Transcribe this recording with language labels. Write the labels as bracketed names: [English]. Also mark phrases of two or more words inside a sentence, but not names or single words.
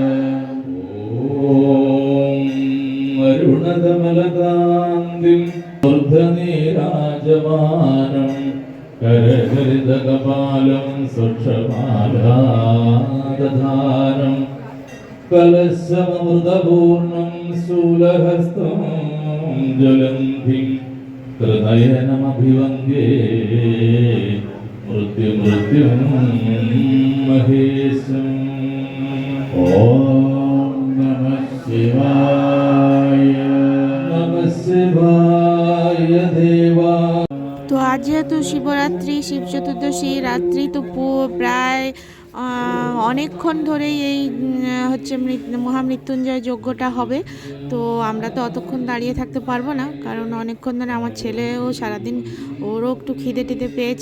[Sanskrit] ഓം അരുണകമലകാന്തിം ൂർധനീരാജമാനം കരഹരിതകപാലം സുക്ഷമാലാദധാനം കലശമൃതപൂർണം സ്ഥൂലഹസ്തം ജ്വലന്തിം ത്രിനയനമഭിവന്ദ്യേ മൃത്യുമൃത്യും മഹേശം. ഓം നമഃ ശിവായ. നമഃ ശിവായ দেবা. [Bangla] তো আজ যেহেতু শিবরাত্রি, শিব চতুর্দশী রাত্রি, তো প্রায় অনেকক্ষণ ধরেই এই হচ্ছে মহামৃত্যুঞ্জয় যজ্ঞটা হবে। তো আমরা তো অতক্ষণ দাঁড়িয়ে থাকতে পারবো না, কারণ অনেকক্ষণ ধরে আমার ছেলেও সারাদিন ওরও একটু খিদে টিদে পেয়েছে।